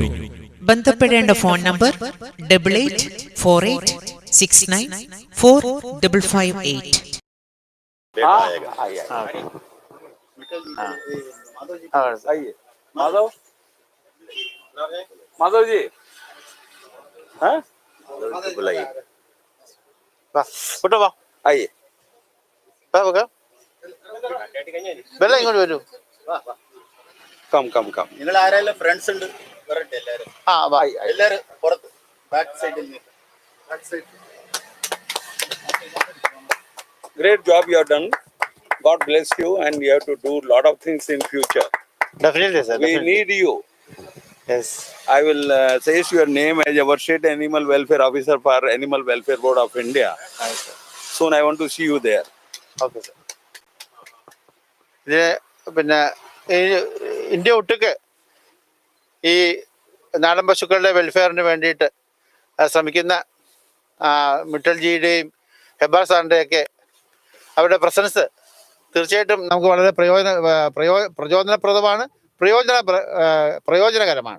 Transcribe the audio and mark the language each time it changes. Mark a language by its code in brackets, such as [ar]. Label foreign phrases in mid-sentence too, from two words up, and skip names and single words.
[ml] ബന്ധപ്പെടേണ്ട ഫോൺ നമ്പർ 8848694558. [hi] माधव माधव जी बुलाइए, आइए. [ml] ഇങ്ങോട്ട് വരൂ. [en] come come come. [ml] നിങ്ങൾ ആരെങ്കിലും ഫ്രണ്ട്സ് ഉണ്ട്? എല്ലാരും പുറത്ത് ബാക്ക് സൈഡിൽ. [en] Great job you have done. God bless you, and you have to do a lot of things in future. Definitely, sir. We need you. Yes. I will say your name as our state animal welfare officer for Animal Welfare Board of India. Nice, sir. Soon I want to see you there. Okay, sir. [ml] ഇത് പിന്നെ ഇന്ത്യ ഒട്ടുക്ക് ഈ നാടൻ പശുക്കളുടെ വെൽഫെയറിന് വേണ്ടിയിട്ട് ശ്രമിക്കുന്ന മിട്ടൽജിയുടെയും ഹെബാർ സാറിൻ്റെയൊക്കെ അവരുടെ പ്രസൻസ് തീർച്ചയായിട്ടും നമുക്ക് വളരെ പ്രചോദനപ്രദമാണ്, പ്രയോജനകരമാണ്.